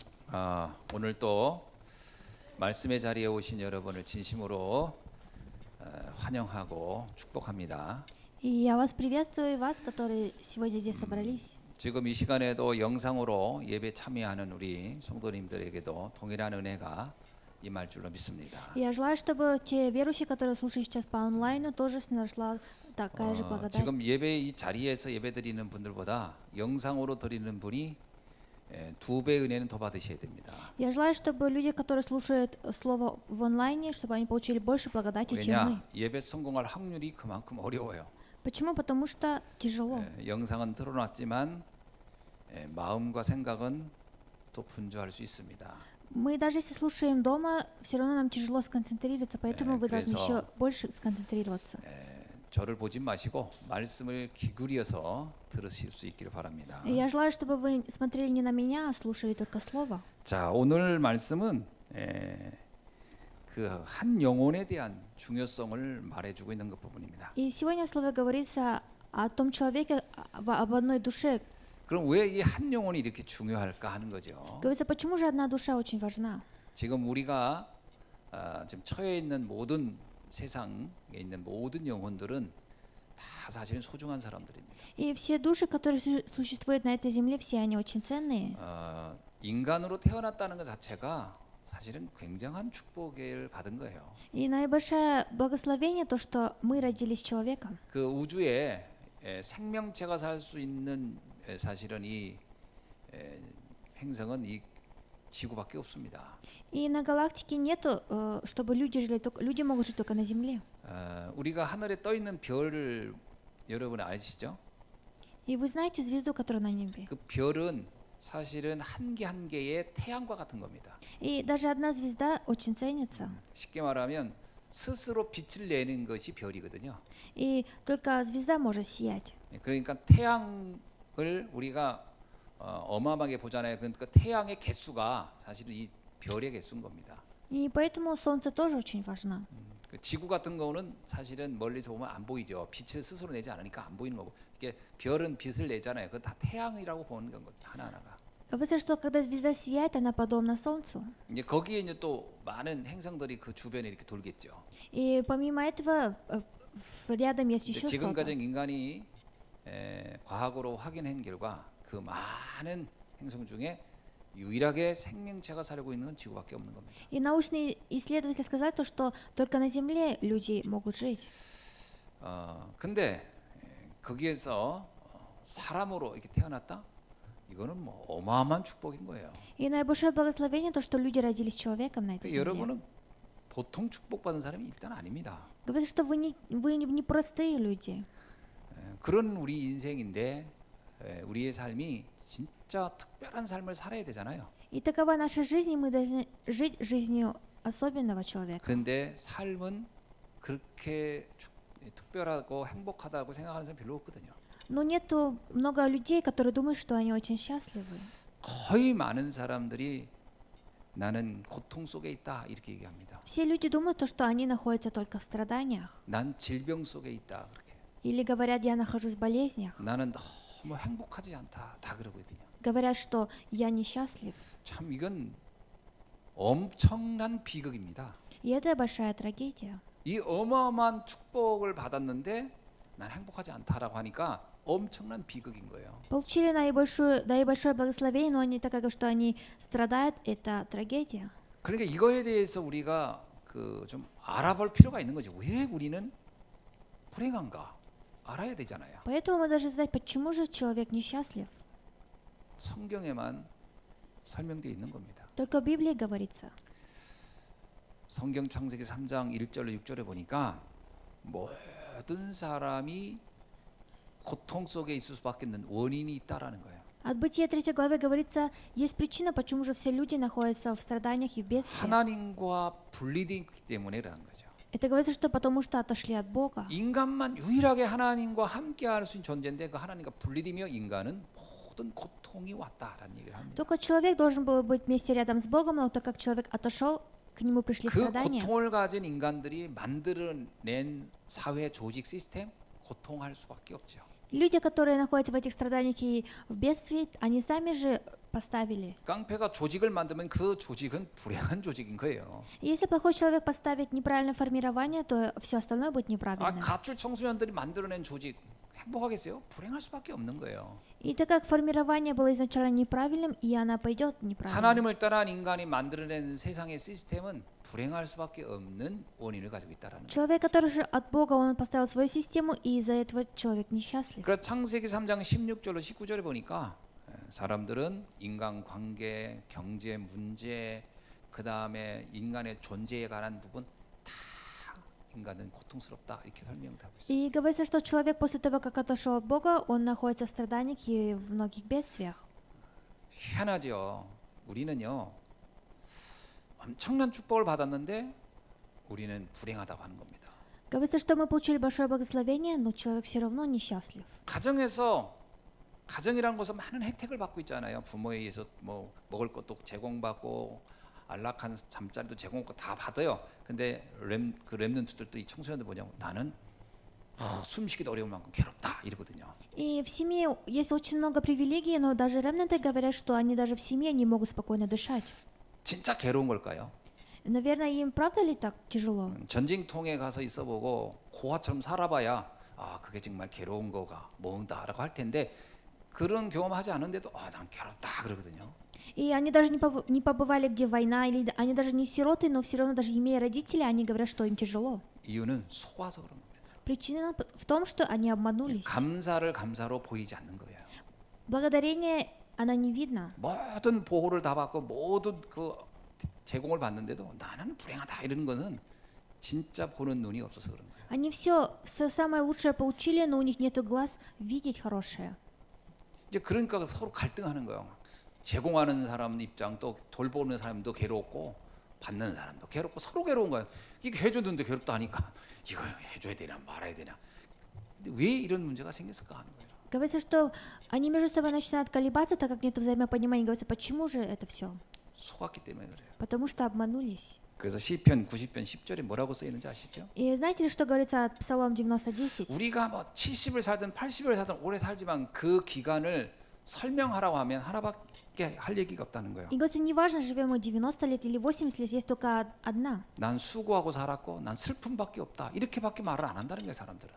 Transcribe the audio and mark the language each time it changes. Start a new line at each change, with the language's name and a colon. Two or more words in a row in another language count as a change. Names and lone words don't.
Korean: 오늘 또 말씀의 자리에 오신 여러분을 진심으로 환영하고 축복합니다.
Russian: И я вас приветствую, и вас, которые сегодня здесь собрались.
Korean: 지금 이 시간에도 영상으로 예배 참여하는 우리 성도님들에게도 동일한 은혜가 임할 줄로 믿습니다.
Russian: Я желаю, чтобы те верующие, которые слушают сейчас по онлайну, тоже нашла такая же благодать.
Korean: 지금 예배 이 자리에서 예배 드리는 분들보다 영상으로 드리는 분이 2배 은혜는 더 받으셔야 됩니다.
Russian: Я желаю, чтобы люди, которые слушают слово в онлайне, чтобы они получили больше благодати, чем мы.
Korean: 왜냐? 예배 성공할 확률이 그만큼 어려워요.
Russian: Почему? Потому что тяжело.
Korean: 영상은 틀어놨지만 마음과 생각은 또 분주할 수 있습니다.
Russian: Мы даже если слушаем дома, все равно нам тяжело сконцентрироваться, поэтому вы должны 그래서 еще больше сконцентрироваться.
Korean: 저를 보지 마시고 말씀을 기울여서 들으실 수 있기를 바랍니다.
Russian: И я желаю, чтобы вы смотрели не на меня, а слушали только слово.
Korean: 자, 오늘 말씀은 그 한 영혼에 대한 중요성을 말해주고 있는 것 부분입니다.
Russian: И сегодня в слове говорится о том человеке, об одной душе.
Korean: 그럼 왜 이 한 영혼이 이렇게 중요할까 하는 거죠.
Russian: Говорится, почему же одна душа очень важна?
Korean: 지금 우리가 지금 처해 있는 모든 세상에 있는 모든 영혼들은 다 사실은 소중한 사람들입니다.
Russian: И все души, которые существуют на этой земле, все они очень ценные.
Korean: 인간으로 태어났다는 것 자체가 사실은 굉장한 축복을 받은 거예요.
Russian: И наибольшее благословение то, что мы родились человеком.
Korean: 그 우주에 생명체가 살 수 있는 사실은 이 행성은 이 지구밖에 없습니다.
Russian: И на галактике нету, чтобы люди жили, люди могут жить только на Земле.
Korean: 우리가 하늘에 떠 있는 별을 여러분 아시죠?
Russian: И вы знаете звезду, которая на небе.
Korean: 그 별은 사실은 한 개 한 개의 태양과 같은 겁니다.
Russian: И даже одна звезда очень ценится.
Korean: 쉽게 말하면 스스로 빛을 내는 것이 별이거든요.
Russian: И только звезда может сиять.
Korean: 그러니까 태양을 우리가 어마어마하게 보잖아요. 그러니까 태양의 개수가 사실은 이 별의 개수인 겁니다.
Russian: И поэтому Солнце тоже очень важно.
Korean: 그 지구 같은 거는 사실은 멀리서 보면 안 보이죠. 빛을 스스로 내지 않으니까 안 보이는 거고. 이게 별은 빛을 내잖아요. 그건 다 태양이라고 보는 건 하나하나가.
Russian: Говорится, что когда звезда сияет, она подобна Солнцу.
Korean: 이제 거기에 이제 또 많은 행성들이 그 주변에 이렇게 돌겠죠.
Russian: И помимо этого, рядом есть еще что-то.
Korean: 지금까지 인간이 과학으로 확인한 결과 그 많은 행성 중에 유일하게 생명체가 살고 있는 건 지구밖에 없는 겁니다.
Russian: И научные исследователи сказали то, что только на Земле люди могут жить.
Korean: 근데 거기에서 사람으로 이렇게 태어났다? 이거는 뭐 어마어마한 축복인 거예요.
Russian: И наибольшее благословение то, что люди родились человеком на этой земле.
Korean: 여러분은 보통 축복받은 사람이 일단 아닙니다.
Russian: Говорится, что вы не простые люди.
Korean: 그런 우리 인생인데 우리의 삶이 진짜 특별한 삶을 살아야 되잖아요.
Russian: И такова наша жизнь, и мы должны жить жизнью особенного человека.
Korean: 그런데 삶은 그렇게 특별하고 행복하다고 생각하는 사람 별로 없거든요.
Russian: Но нету много людей, которые думают, что они очень счастливы.
Korean: 거의 많은 사람들이 나는 고통 속에 있다 이렇게 얘기합니다.
Russian: Все люди думают то, что они находятся только в страданиях.
Korean: 난 질병 속에 있다 그렇게.
Russian: Или говорят, я нахожусь в болезнях.
Korean: 나는 너무 행복하지 않다 다 그러거든요.
Russian: Говорят, что я несчастлив.
Korean: 참 이건 엄청난 비극입니다.
Russian: И это большая трагедия.
Korean: 이 어마어마한 축복을 받았는데 난 행복하지 않다라고 하니까 엄청난 비극인 거예요.
Russian: Получили наибольшое благословение, но они так как что они страдают, это трагедия.
Korean: 그러니까 이거에 대해서 우리가 그 좀 알아볼 필요가 있는 거죠. 왜 우리는 불행한가 알아야 되잖아요.
Russian: Поэтому мы должны знать, почему же человек несчастлив.
Korean: 성경에만 설명되어 있는 겁니다.
Russian: Только в Библии говорится.
Korean: 성경 창세기 3장 1절로 6절에 보니까 모든 사람이 고통 속에 있을 수밖에 없는 원인이 있다라는 거예요.
Russian: От Бытия 3 главы говорится, есть причина, почему же все люди находятся в страданиях и в бедствии.
Korean: 하나님과 분리되기 때문에라는 거죠.
Russian: Это говорится, что потому что отошли от Бога.
Korean: 인간만 유일하게 하나님과 함께 할 수 있는 존재인데 그 하나님과 분리되며 인간은 모든 고통이 왔다라는 얘기를 합니다.
Russian: Только человек должен был быть вместе рядом с Богом, но так как человек отошел, к нему пришли 그 страдания.
Korean: 고통을 가진 인간들이 만들어낸 사회 조직 시스템 고통할 수밖에 없죠.
Russian: Люди, которые находятся в этих страданиях и в бедствии, они сами же поставили.
Korean: 깡패가 조직을 만들면 그 조직은 불행한 조직인 거예요.
Russian: Если плохой человек поставит неправильное формирование, то все остальное будет 아, неправильным.
Korean: 가출 청소년들이 만들어낸 조직 행복하겠어요? 불행할 수밖에 없는 거예요.
Russian: И так как формирование было изначально неправильным, и она пойдет неправильно.
Korean: 하나님을 따라한 인간이 만들어낸 세상의 시스템은 불행할 수밖에 없는 원인을 가지고 있다라는 거예요.
Russian: Человек, который же от Бога, он поставил свою систему, и из-за этого человек несчастлив.
Korean: 그래서 창세기 3장 16절로 19절에 보니까 사람들은 인간 관계, 경제 문제, 그 다음에 인간의 존재에 관한 부분 다 인간은 고통스럽다 이렇게 설명하고 있어요.
Russian: И говорится, что человек после того, как отошел от Бога, он находится в страданиях и в многих бедствиях.
Korean: 희한하죠. 우리는요 엄청난 축복을 받았는데 우리는 불행하다고 하는 겁니다.
Russian: Говорится, что мы получили большое благословение, но человек все равно несчастлив.
Korean: 가정이라는 곳에서 많은 혜택을 받고 있잖아요. 부모에 의해서 뭐 먹을 것도 제공받고 안락한 잠자리도 제공받고 다 받아요. 근데 그 렘넌트들도 이 청소년들 뭐냐면 나는 숨쉬기도 어려운 만큼 괴롭다 이러거든요.
Russian: И в семье есть очень много привилегий, но даже ремнанты говорят, что они даже в семье не могут спокойно дышать.
Korean: 진짜 괴로운 걸까요?
Russian: Наверное, им правда ли так тяжело?
Korean: 전쟁통에 가서 있어보고 고아처럼 살아봐야 그게 정말 괴로운 거가 뭔다라고 할 텐데 그런 경험하지 않은데도 난 괴롭다 그러거든요.
Russian: И они даже не побывали, где война, или они даже не сироты, но все равно, даже имея родителей, они говорят, что им тяжело.
Korean: 이유는 속아서 그런 겁니다.
Russian: Причина в том, что они обманулись.
Korean: 감사를 감사로 보이지 않는 거예요.
Russian: Благодарение, оно не видно.
Korean: 모든 보호를 다 받고 모든 그 제공을 받는데도 나는 불행하다 이러는 거는 진짜 보는 눈이 없어서 그런 거예요.
Russian: Они все самое лучшее получили, но у них нету глаз видеть хорошее.
Korean: 이제 그러니까 서로 갈등하는 거예요. 제공하는 사람 입장 또 돌보는 사람도 괴롭고 받는 사람도 괴롭고 서로 괴로운 거예요. 이게 해줬는데 괴롭다 하니까 이거 해줘야 되나 말아야 되나. 근데 왜 이런 문제가 생겼을까 하는 거예요.
Russian: Говорится, что они между собой начинают колебаться, так как нет взаимопонимания. Говорится, почему же это все?
Korean: 속았기 때문에 그래요.
Russian: Потому что обманулись.
Korean: 그래서 시편 90편 10절에 뭐라고 써 있는지 아시죠?
Russian: И знаете ли, что говорится от Псалом 90:10?
Korean: 우리가 뭐 70을 살든 80을 살든 오래 살지만 그 기간을 설명하라고 하면 하나밖에 할 얘기가 없다는 거예요.
Russian: И говорится, неважно, живем мы 90 лет или 80 лет, есть только одна.
Korean: 난 수고하고 살았고 난 슬픔밖에 없다. 이렇게밖에 말을 안 한다는 거예요, 사람들은.